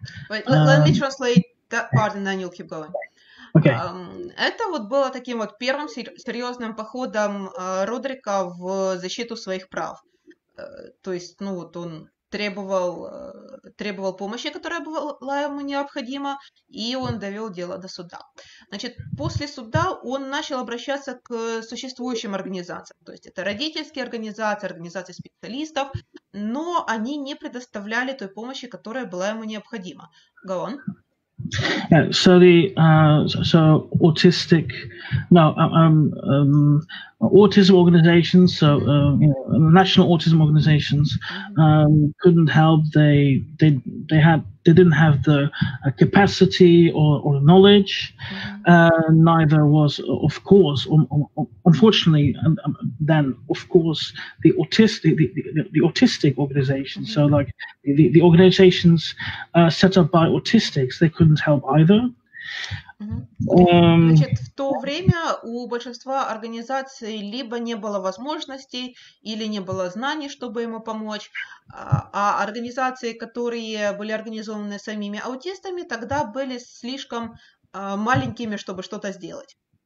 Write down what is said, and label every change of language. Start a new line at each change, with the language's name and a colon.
English: Wait, let me translate that part and then you'll keep going. Okay.
Russian: Это вот было таким вот первым серьезным походом Родерика в защиту своих прав. То есть, он требовал помощи, которая была ему необходима, и он довел дело до суда. Значит, после суда он начал обращаться к существующим организациям. То есть это родительские организации специалистов, но они не предоставляли той помощи, которая была ему необходима.
English: Go on. Yeah, so autistic, autism organizations, national autism organizations couldn't help. They didn't have the capacity or knowledge. Neither was, of course, unfortunately, then of course the autistic organizations. So like the organizations set up by autistics, they couldn't help either.
Russian: Значит, в то время у большинства организаций либо не было возможностей, или не было знаний, чтобы ему помочь, а организации, которые были организованы самими аутистами, тогда были слишком маленькими, чтобы что-то сделать.